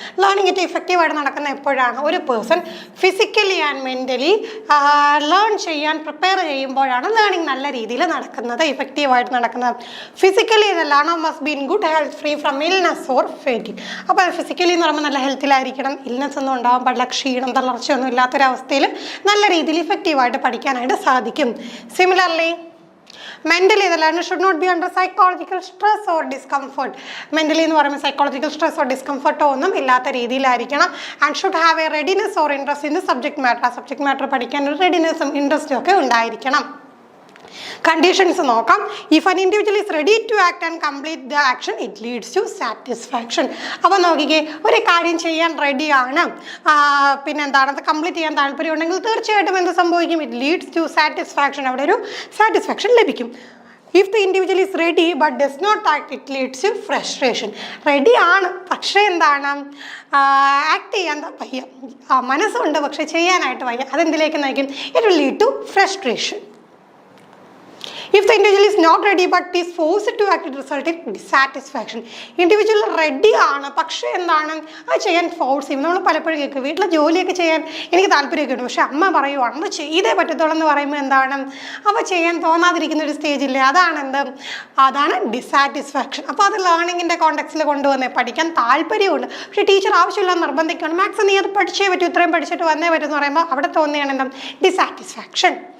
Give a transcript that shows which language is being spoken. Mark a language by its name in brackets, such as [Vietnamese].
[Malayalam] Learning ഏറ്റവും ഇഫക്റ്റീവായിട്ട് നടക്കുന്ന എപ്പോഴാണ്? ഒരു person physically and mentally learn ചെയ്യാൻ പ്രിപ്പയർ ചെയ്യുമ്പോഴാണ് ലേണിംഗ് നല്ല രീതിയിൽ നടക്കുന്നത്, ഇഫക്റ്റീവായിട്ട് നടക്കുന്നത്. [English] Physically learner must be in good health, free from illness or fatigue. [Malayalam] അപ്പോൾ ഫിസിക്കലി എന്ന് പറയുമ്പോൾ നല്ല ഹെൽത്തിലായിരിക്കണം, ഇൽനെസ് ഒന്നും ഉണ്ടാകാൻ പാടില്ല, ക്ഷീണം തളർച്ചയൊന്നും ഇല്ലാത്തൊരവസ്ഥയിൽ നല്ല രീതിയിൽ ഇഫക്റ്റീവായിട്ട് പഠിക്കാനായിട്ട് സാധിക്കും. [English] Similarly mentally the learner should not be under psychological stress or discomfort. [Malayalam] Mentally എന്ന് പറയുമ്പോൾ സൈക്കോളജിക്കൽ സ്ട്രെസ് ഓർ ഡിസ്കംഫർട്ടോ ഒന്നും ഇല്ലാത്ത രീതിയിലായിരിക്കണം. [English] And should have a readiness or interest in the subject matter. [Malayalam] ആ സബ്ജക്ട് മാറ്റർ പഠിക്കാൻ ഒരു റെഡിനെസ്സും ഇൻട്രസ്റ്റും ഒക്കെ ഉണ്ടായിരിക്കണം. കണ്ടീഷൻസ് നോക്കാം. [English] If an individual is ready to act and complete the action it leads to satisfaction. [Malayalam] അപ്പോൾ നോക്കിക്കേ, ഒരു കാര്യം ചെയ്യാൻ റെഡിയാണ്, പിന്നെന്താണ്, അത് കംപ്ലീറ്റ് ചെയ്യാൻ താല്പര്യമുണ്ടെങ്കിൽ തീർച്ചയായിട്ടും എന്ത് സംഭവിക്കും? [English] It leads to satisfaction. [Malayalam] അവിടെ ഒരു സാറ്റിസ്ഫാക്ഷൻ ലഭിക്കും. [English] If the individual is ready but does not act it leads to frustration. [Malayalam] Ready ആണ് പക്ഷേ എന്താണ്, ആക്ട് ചെയ്യാൻ വയ്യ, മനസ്സുണ്ട് പക്ഷേ ചെയ്യാനായിട്ട് വയ്യ, അതെന്തിലേക്ക് നയിക്കും? [English] It will lead to frustration. If the individual is not ready but is forced to act, it results in dissatisfaction. [Malayalam] Individual ready ആണ് പക്ഷേ എന്താണ്, അത് ചെയ്യാൻ ഫോഴ്സ് ചെയ്യും. നമ്മൾ പലപ്പോഴും കേൾക്കും, വീട്ടിലെ ജോലിയൊക്കെ ചെയ്യാൻ എനിക്ക് താല്പര്യമൊക്കെ ഉണ്ട്, പക്ഷെ അമ്മ പറയുവാണ് അത് ചെയ്തേ പറ്റത്തുള്ളൂ എന്ന് പറയുമ്പോൾ എന്താണ്, അവ ചെയ്യാൻ തോന്നാതിരിക്കുന്ന ഒരു സ്റ്റേജില്ലേ, അതാണ് ഡിസാറ്റിസ്ഫാക്ഷൻ. അപ്പോൾ അത് ലേണിങ്ങിൻ്റെ കോണ്ടെക്സ്റ്റിൽ കൊണ്ടുവന്നേ, പഠിക്കാൻ താല്പര്യമുണ്ട് പക്ഷേ ടീച്ചർ ആവശ്യമില്ല നിർബന്ധിക്കുകയാണ്, മാത്സ് നീ അത് പഠിച്ചേ പറ്റൂ, ഇത്രയും പഠിച്ചിട്ട് വന്നേ പറ്റുമെന്ന് പറയുമ്പോൾ അവിടെ തോന്നിയാണ് എന്താ, ഡിസാറ്റിസ്ഫാക്ഷൻ.